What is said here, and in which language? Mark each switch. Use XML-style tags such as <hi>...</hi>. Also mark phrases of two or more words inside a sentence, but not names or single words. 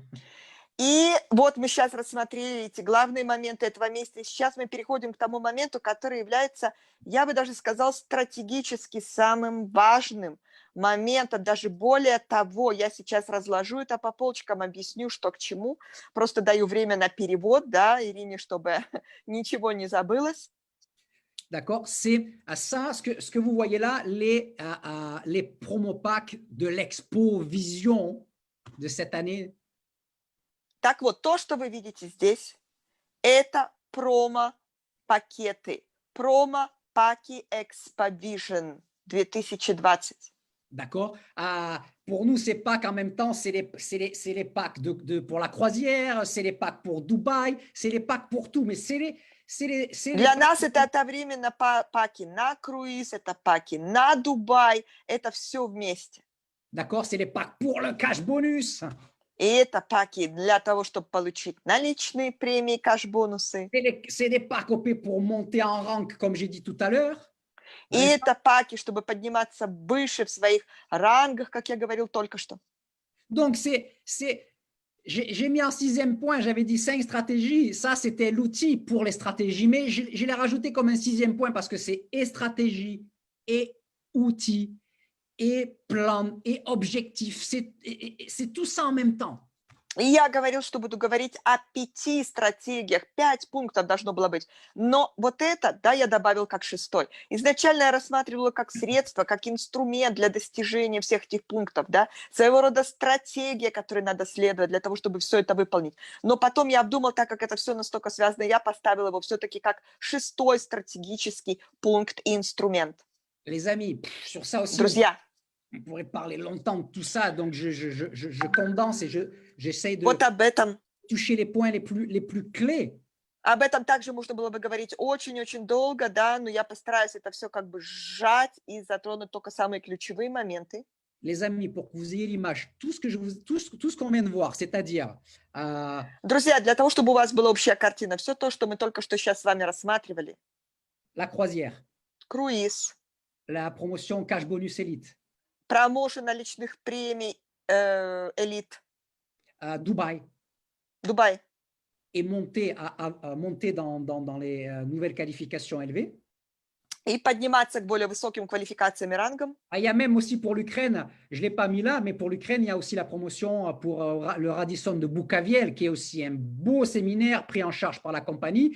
<ru>И вот мы сейчас рассмотрели эти главные моменты этого месяца. И сейчас мы переходим к тому моменту, который является, я бы даже сказал, стратегически самым важным моментом. Даже более того, я сейчас разложу это по полочкам, объясню, что к чему. Просто даю время на перевод, да, Ирине, чтобы ничего не забылось.</ru> <fr>D'accord? C'est ça, ce que vous voyez là, les</fr> <en>promo packs</en> <fr>de l'Expo Vision de cette année.</fr> <ru>Так вот, то, что вы видите здесь, это промо-пакеты, промо-паки Expo-Vision 2020.</ru> <fr>D'accord? Pour nous, ces packs en même temps, c'est les packs pour la croisière, c'est les packs pour Dubaï, c'est les packs pour tout, mais</fr> <ru>Для нас это одновременно паки на круиз, это паки на Дубай, это все вместе.</ru> <fr>D'accord? C'est les packs pour le</fr> <en>cash bonus.</en> <ru>И это паки для того, чтобы получить наличные премии, кэш-бонусы.</ru> <fr>C'est des packs OP pour monter en rank, comme j'ai dit tout à l'heure.</fr> <ru>И это паки, чтобы подниматься выше в своих рангах, как я говорил только что.</ru> <fr>Donc, j'ai mis en 6e point, j'avais dit 5 stratégies. Ça, c'était l'outil pour les stratégies, mais je l'ai rajouté comme un 6e point parce que c'est et stratégie, et outil, et plan, et objectif. C'est tout ça en même temps.</fr> <ru>И я говорил, что буду говорить о 5 стратегиях, 5 пунктов должно было быть. Но вот это, да, я добавил как 6-й. Изначально я рассматривала как средство, как инструмент для достижения всех этих пунктов, да, своего рода стратегия, которой надо следовать для того, чтобы все это выполнить. Но потом я обдумал, так как это все настолько связано, я поставила его все-таки как 6-й стратегический пункт и инструмент.</ru> <fr>Les amis, sur ça aussi,</fr> <ru>Друзья,</ru> <fr>on pourrait parler longtemps de tout ça, donc je condense et j'essaie de</fr> <ru>вот об этом</ru> <fr>toucher les points les plus clés.</fr> <ru>Об этом также можно было бы говорить очень-очень долго, да, но я постараюсь это все как бы сжать и затронуть только самые ключевые моменты.</ru> <fr>Les amis, pour que vous ayez l'image, tout ce qu'on vient de voir, c'est-à-dire</fr> <ru>Друзья, для того, чтобы у вас была общая картина, все то, что мы только что сейчас с вами рассматривали,</ru> <fr>la croisière,</fr> <ru>круиз,</ru> <fr>la promotion</fr> <en>cash bonus</en> <fr>élite,</fr> <ru>промоушен наличных премий, элит,</ru> <fr>Dubaï,</fr> <ru>Дубай,</ru> <fr>et monter dans les nouvelles qualifications élevées.</fr> <ru>и подниматься к более высоким квалификациям и рангам.</ru> <fr>Ah, il y a même aussi pour l'Ukraine, je ne l'ai pas mis là, mais pour l'Ukraine, il y a aussi la promotion pour le Radisson de Bukaviel, qui est aussi un beau séminaire pris en charge par la compagnie.</fr>